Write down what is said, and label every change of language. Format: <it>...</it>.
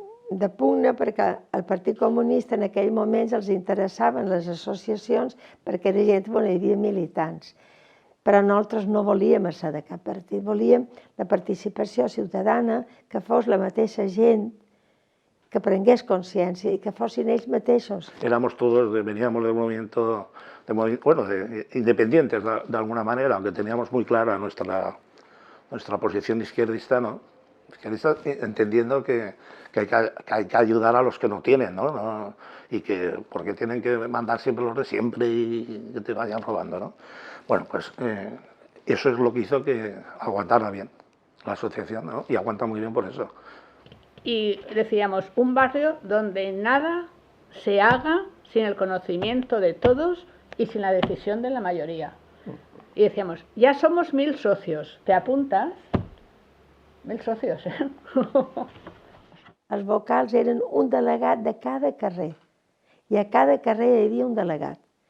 <ca>de pugna perquè el Partit Comunista en aquell moment els interessaven les associacions perquè era gent on hi havia militants. Però nosaltres no volíem ser de cap partit, volíem la participació ciutadana, que fos la mateixa gent que prengués consciència i que fossin ells mateixos.</ca> <es>Éramos todos, veníamos del movimiento, independientes de alguna manera, aunque teníamos muy clara nuestra posición izquierdista, ¿no? Izquierdista, entendiendo que hay que ayudar a los que no tienen, ¿no? Y que porque tienen que mandar siempre los de siempre y que te vayan robando, ¿no? Bueno, pues eso es lo que hizo que aguantara bien la asociación, ¿no? Y aguanta muy bien por eso. Y decíamos, un barrio donde nada se haga sin el conocimiento de todos y sin la decisión de la mayoría. Y decíamos, ya somos 1000 socios, ¿te apuntas? 1000 socios, ¿eh?</es> <ca>Els vocals eren un delegat de cada carrer, i a cada carrer hi havia un delegat.</ca>